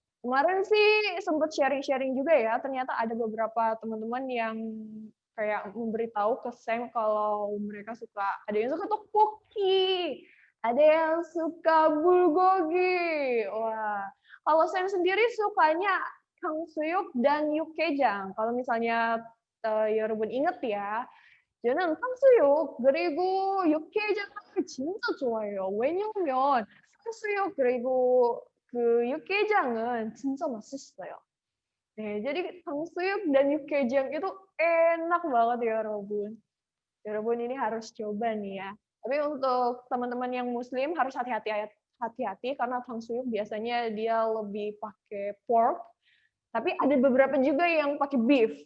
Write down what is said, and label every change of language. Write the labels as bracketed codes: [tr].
[id] Kemarin sih sempet sharing-sharing juga ya, ternyata ada beberapa teman-teman yang kayak memberitahu ke Sam kalau mereka suka, ada yang suka tteokbokki, ada yang suka bulgogi. Wah, kalau Sam sendiri sukanya 탕수육 dan 육개장. kalau misalnya [ko] 여러분 [id] inget ya, [ko] 저는 탕수육 그리고 육개장을 진짜 좋아해요. 왜냐면 탕수육 그리고 그 육개장은 진짜 맛있어요. [id] 네, jadi 탕수육 dan 육개장 itu enak banget ya, 여러분. 여러분 ini harus coba nih ya. Tapi untuk teman-teman yang muslim harus hati-hati karena 탕수육 biasanya dia lebih pakai pork, tapi ada beberapa juga yang pakai beef.